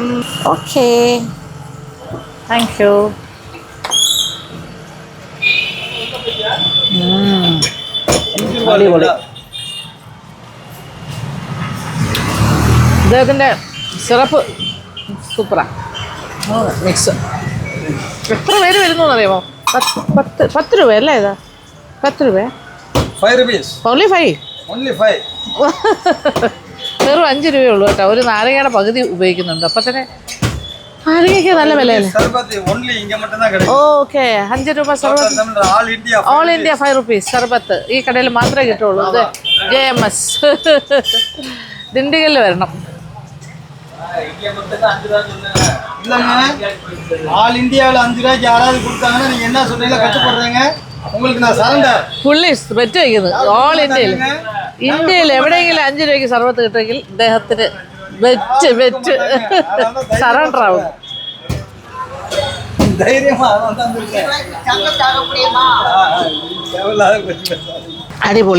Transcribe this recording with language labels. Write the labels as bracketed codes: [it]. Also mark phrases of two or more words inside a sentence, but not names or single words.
[ml] ഓക്കെ, [en] thank you. [ml] അടിപൊളി. ഇദ്ദേഹത്തിൻ്റെ സിറപ്പ് സൂപ്പറാണ്. മിക്സ്. എത്ര പേര് വരുന്നു എന്നറിയാമോ? 10 രൂപയല്ലേ ഇതാ? 10 രൂപ? [en] 5 rupees. Only 5? Only 5. [ml] വെറും 5 രൂപയേ ഉള്ളൂ കേട്ടോ. ഒരു നാരങ്ങയുടെ പകുതി ഉപയോഗിക്കുന്നുണ്ട്. അപ്പം തന്നെ നാരങ്ങയ്ക്ക് നല്ല വിലയല്ലേ? ഓക്കെ, 5 രൂപ സർബത്ത്. [en] All India [ml] 5 rupees സർബത്ത്. ഈ കടയിൽ മാത്രമേ കിട്ടുള്ളൂ. ഇത് JMS. ദിണ്ടിഗലിൽ വരണം. [ta] இல்லைங்க, ஆல் இந்தியாவில் 5 ரூபாய்க்கு யாராவது கொடுத்தாங்கன்னா நீங்கள் என்ன சொன்னீங்களோ கட்டுப்படுறீங்க. உங்களுக்கு நான் சரண்டர். [ml] പുള്ളി ബെറ്റ് വയ്ക്കുന്നത് ഓൾ ഇന്ത്യയിൽ. ഇന്ത്യയിൽ എവിടെയെങ്കിലും 5 രൂപയ്ക്ക് സർവത്ത് കിട്ടുമെങ്കിൽ അദ്ദേഹത്തിന് ബെറ്റ് സറണ്ടർ ആവും. അടിപൊളി.